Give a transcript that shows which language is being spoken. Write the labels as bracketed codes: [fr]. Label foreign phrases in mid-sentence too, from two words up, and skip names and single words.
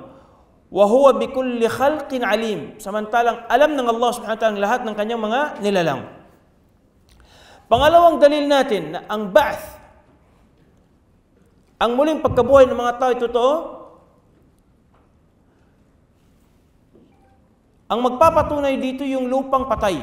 [ar] وهو بكل خلق عليم. [tl] Samantalang alam ng Allah [ar] سبحانه وتعالى [tl] ang lahat ng kanyang mga nilalang. Pangalawang dalil natin na ang ba'th, ang muling pagkabuhay ng mga tao ay totoo. Ang magpapatunay dito yung lupang patay.